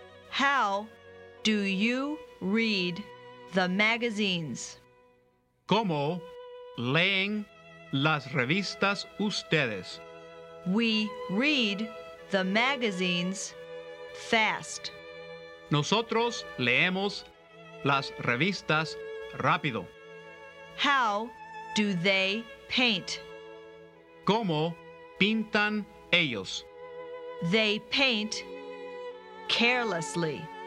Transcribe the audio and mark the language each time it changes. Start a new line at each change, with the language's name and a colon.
English: How do you read the magazines?
Spanish: ¿Cómo leen las revistas ustedes?
English: We read the magazines fast.
Spanish: Nosotros leemos las revistas rápido.
English: How do they paint?
Spanish: ¿Cómo pintan ellos?
English: They paint carelessly.